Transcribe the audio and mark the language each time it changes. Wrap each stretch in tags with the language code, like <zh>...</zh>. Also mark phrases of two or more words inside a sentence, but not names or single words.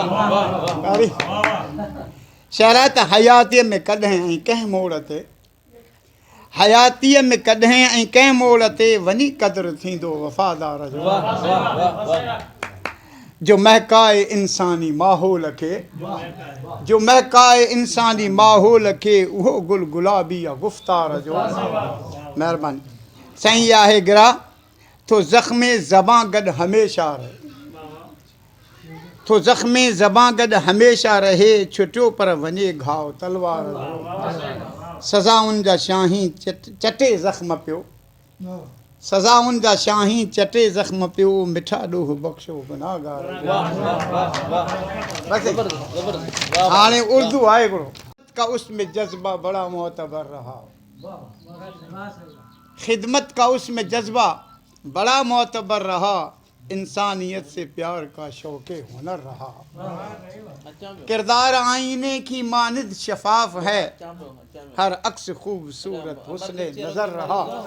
<sd>शराइत हयातीअ में कॾहिं ऐं कंहिं मोड़ ते, हयातीअ में कॾहिं ऐं कंहिं मोड़ ते वञी क़दुरु थींदो वफ़ादार जो। जो महकाए इंसानी माहौल खे, जो महकाए इंसानी माहौल खे उहो गुल गुलाबी आहे गुफ़्तार जो। महिरबानी साईं। इहा आहे गिरा तो ज़ख़्मे ज़बां गॾु हमेशह रहे, तो ज़ख़्मे ज़बां गॾु हमेशह रहे छुटियो पर वञे घाव तलवार जो। सज़ाउनि जा शाही चटे ज़ख़्म पियो, सज़ाउनि जा शाही चटे ज़ख़्म पियो मिठा ॾोह बख़्शो गुनाहगार। हाणे उर्दू आहे हिकिड़ो</sd> <ur>کا اس میں جذبہ بڑا معتبر رہا، خدمت کا اس میں جذبہ بڑا معتبر رہا انسانیت سے پیار کا شوقِ ہنر رہا. کردار آئینے کی مانند شفاف ہے، ہر عکس خوبصورت حسنِ نظر رہا.</ur>